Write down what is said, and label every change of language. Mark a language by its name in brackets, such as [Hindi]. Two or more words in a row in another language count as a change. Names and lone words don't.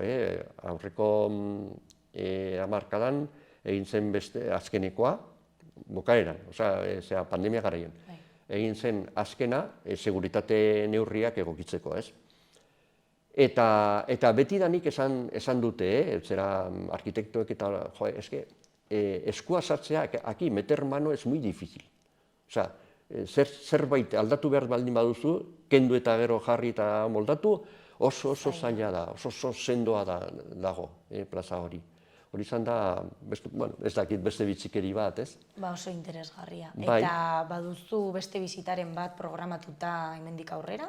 [Basque] Aurreko hamarkadan egin zen beste azkenekoa, bukaeran, osea, pandemia garaian. Egin zen azkena, seguritate neurriak egokitzeko, ez? Eta betidanik esan dute, zera arkitektoek eta, eskua sartzea, [Spanish] aquí, meter mano es muy difícil. [Basque] Osea, zerbait aldatu behar baldin baduzu, kendu eta gero jarri eta moldatu, oso zaila da, oso sendoa dago plaza hori. Hori izan da, ez dakit beste bitxikeri bat, ez? Oso interesgarria. Eta baduzu beste bizitaren bat programatuta hemendik aurrera?